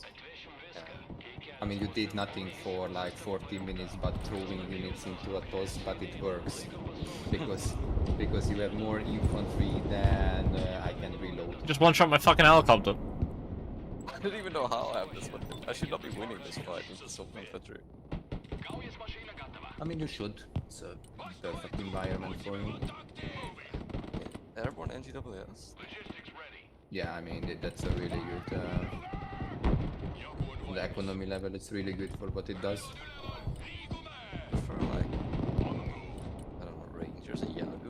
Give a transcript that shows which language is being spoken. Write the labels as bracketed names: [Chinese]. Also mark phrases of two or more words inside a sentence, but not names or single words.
[English] I mean, you did nothing for like 40 minutes but throwing units into a toss, but it works. Because you have more infantry than I can reload. Just one shot my fucking helicopter. I don't even know how I have this one. I should not be winning this fight with this open infantry. [Latvian] Kaujas mašīna gatava. [English] I mean, you should. It's a perfect environment for you. Airborne NGWS. Logistics ready. Yeah, I mean, that's a really good... Youngwood the economy level, it's really good for what it does. For like, I don't know, Rangers and Yahoo.